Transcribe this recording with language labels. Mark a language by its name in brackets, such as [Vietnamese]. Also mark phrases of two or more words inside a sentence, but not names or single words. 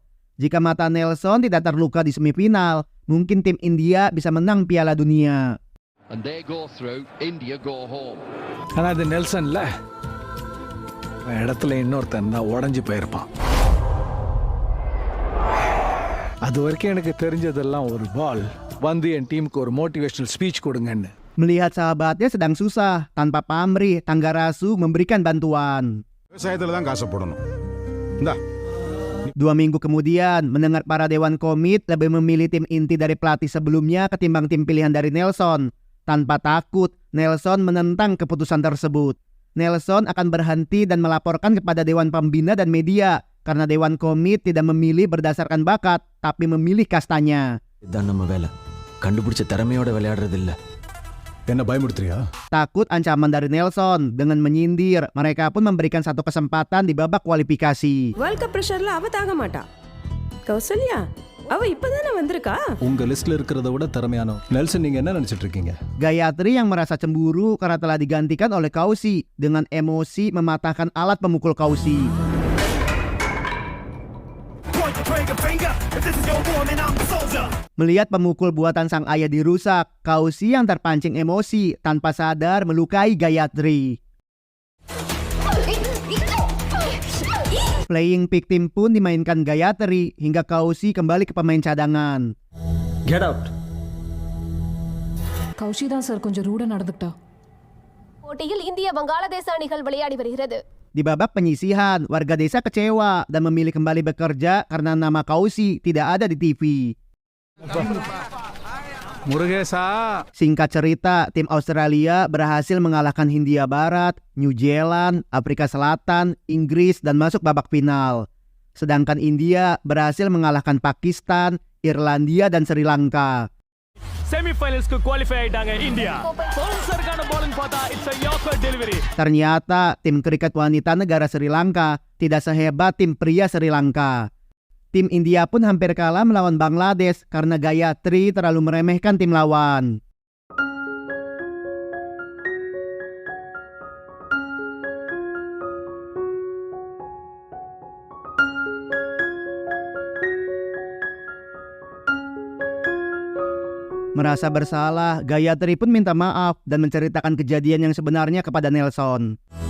[Indonesian] Jika mata Nelson tidak terluka di semifinal, mungkin tim India bisa menang Piala Dunia. [Tamil] ஆனால் அது நெல்சன்ல இடத்துல இன்னொருத்தன் தான் உடஞ்சி போயிருப்பான். அது வரைக்கும் எனக்கு தெரிஞ்சதெல்லாம் ஒரு பால் வந்து என் டீமுக்கு ஒரு [English] motivational speech [Tamil] கொடுங்கன்னு. [Indonesian] Melihat sahabatnya sedang susah, tanpa pamrih, Tanggarasu memberikan bantuan. [Tamil] விவசாயத்துல தான் காசை போடணும். இந்தா. [Indonesian] 2 minggu kemudian, mendengar para dewan komit lebih memilih tim inti dari pelatih sebelumnya ketimbang tim pilihan dari Nelson. Tanpa takut, Nelson menentang keputusan tersebut. Nelson akan berhenti dan melaporkan kepada Dewan Pembina dan media karena Dewan Komit tidak memilih berdasarkan bakat, tapi memilih kastanya. [Tamil] இதுதான் நம்ம வேலை. கண்டுபிடிச்ச திறமையோட விளையாடுறது இல்ல. என்ன பயமுடுத்துறியா? [Indonesian] Takut ancaman dari Nelson, dengan menyindir, mereka pun memberikan satu kesempatan di babak kualifikasi. [English] world cup [Tamil] பிரஷர்ல அவ தாங்க மாட்டா. கௌசல்யா, அவ இப்பதானே வந்திருக்கா. உங்க லிஸ்ட்ல இருக்கிறத விட திறமையானவ. நெல்சன், நீங்க என்ன நினைச்சிட்டு இருக்கீங்க? [Indonesian] Gayatri yang merasa cemburu karena telah digantikan oleh Kausi, dengan emosi mematahkan alat pemukul Kausi. Melihat pemukul buatan sang ayah dirusak, Kausi yang terpancing emosi tanpa sadar melukai Gayatri. [English] Playing victim [Indonesian] pun dimainkan Gayatri hingga Kausi kembali ke pemain cadangan. [English] Get out. [Tamil] கௌஷி தான் சார் கொஞ்சம் ரூடா நடந்துட்டா. போட்டியில் இந்திய வங்காளதேச அணிகள் விளையாடி வருகிறது. [Indonesian] Di babak penyisihan, warga desa kecewa dan memilih kembali bekerja karena nama Kausi tidak ada di TV. [Tamil] முருகேசா, [Indonesian] Singkat cerita, tim Australia berhasil mengalahkan Hindia Barat, New Zealand, Afrika Selatan, Inggris dan masuk babak final. Sedangkan India berhasil mengalahkan Pakistan, Irlandia dan Sri Lanka. [Tamil] செமிஃபைனல்ஸ்க்கு குவாலிஃபை ஆயிட்டாங்க இந்தியா. [English] போல்சர்கான bowling பார்த்தா it's a yorker delivery. [Indonesian] Ternyata tim kriket wanita negara Sri Lanka tidak sehebat tim pria Sri Lanka. Tim India pun hampir kalah melawan Bangladesh karena Gayatri terlalu meremehkan tim lawan. Merasa bersalah, Gayatri pun minta maaf dan menceritakan kejadian yang sebenarnya kepada Nelson.